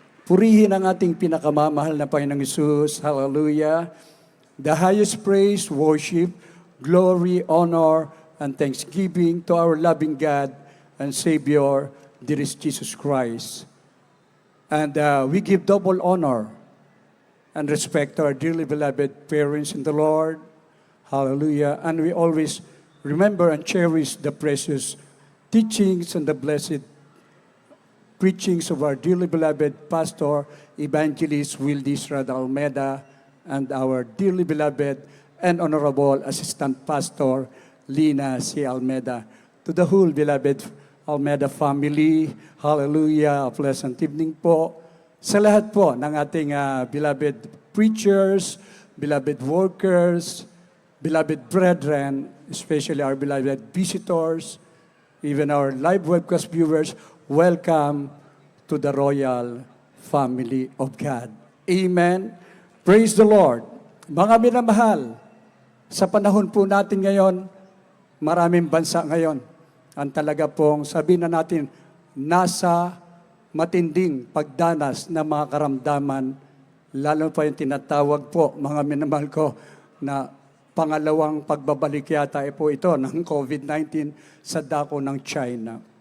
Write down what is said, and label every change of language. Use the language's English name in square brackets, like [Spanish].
[Filipino] Purihin ang ating pinakamamahal na Panginoong Hesus. [English] Hallelujah. The highest praise, worship, glory, honor, and thanksgiving to our loving God and Savior, dearest Jesus Christ. And we give double honor and respect to our dearly beloved parents in the Lord. Hallelujah. And we always remember and cherish the precious teachings and the blessed preachings of our dearly beloved pastor, Evangelist Wildy Estrada Almeida, and our dearly beloved and honorable assistant pastor, Lina C. Almeida. To the whole beloved Almeida family, hallelujah, a pleasant evening po. [Filipino] Sa lahat po ng ating [English] beloved preachers, beloved workers, beloved brethren, especially our beloved visitors, even our live webcast viewers, welcome to the royal family of God. Amen. Praise the Lord. [Filipino] Mga minamahal, sa panahon po natin ngayon, maraming bansa ngayon ang talaga pong sabihin na natin, nasa matinding pagdanas ng mga karamdaman, lalo pa yung tinatawag po, mga minamahal ko, na pangalawang pagbabalik yata po ito ng COVID-19 sa dako ng China.